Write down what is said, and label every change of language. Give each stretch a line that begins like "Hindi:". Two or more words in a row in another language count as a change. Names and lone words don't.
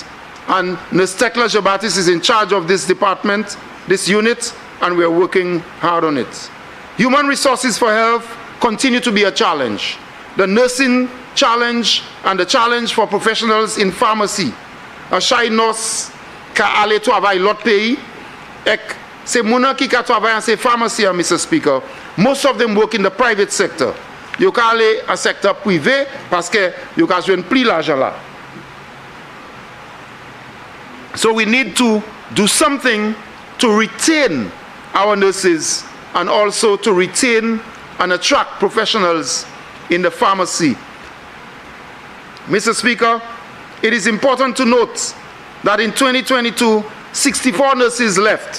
English: And Nurse Tekla Jabatis is in charge of this department, this unit, and we are working hard on it. Human resources for health continue to be a challenge. The nursing challenge and the challenge for professionals in pharmacy.
Saint Lucian Creole French: A chay nos ka ale travail lot pays, ek se mounan ki ka travail an se pharmacy,
English: Mr. Speaker. Most of them work in the private sector.
Saint Lucian Creole French: Yo ka ale a secteur privé parce que yo ka jwen pli l'argent là.
English: So we need to do something to retain our nurses and also to retain and attract professionals in the pharmacy. Mr. Speaker, it is important to note that in 2022, 64 nurses left.